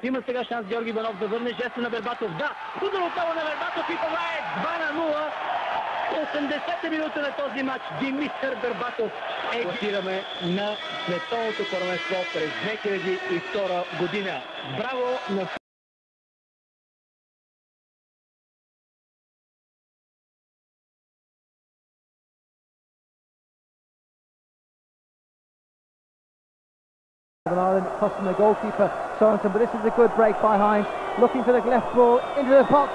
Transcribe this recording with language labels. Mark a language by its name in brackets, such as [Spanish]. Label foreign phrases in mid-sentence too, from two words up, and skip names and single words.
[Bulgarian] Има сега шанс Георги Иванов да върне жеста на Бербатов. Да, удар отново на Бербатов и това е 2-0. 80-та минута на този матч. Димитър Бербатов класираме на световното първенство през 2002 година. Браво на [English] Ireland costing the goalkeeper Sorensen, but this is a good break by Hines, looking for the left ball into the box.